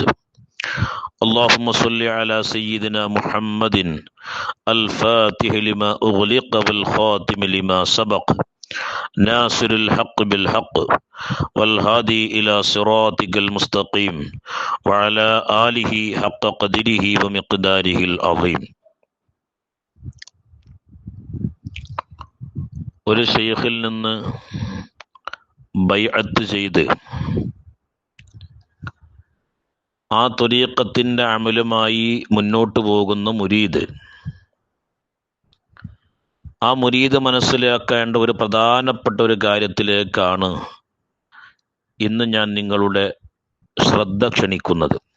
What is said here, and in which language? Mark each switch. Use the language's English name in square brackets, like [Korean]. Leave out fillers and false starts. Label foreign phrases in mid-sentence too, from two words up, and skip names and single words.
[Arabic] اللهم صل على سيدنا محمد الفاتح لما أغلق والخاتم لما سبق ناصر الحق بالحق والهادي إلى صراطك المستقيم وعلى آله حق قدره ومقداره العظيم. [Malayalam] ഒരു ശൈഖിൽ നിന്ന് ബൈഅത്ത് ചെയ്ത് ആ ത്വരീഖത്തിൻ്റെ അമലുമായി മുന്നോട്ട് പോകുന്ന മുരീദ്, ആ മുരീദ് മനസ്സിലാക്കേണ്ട ഒരു പ്രധാനപ്പെട്ട ഒരു കാര്യത്തിലേക്കാണ് ഇന്ന് ഞാൻ നിങ്ങളുടെ ശ്രദ്ധ ക്ഷണിക്കുന്നത്.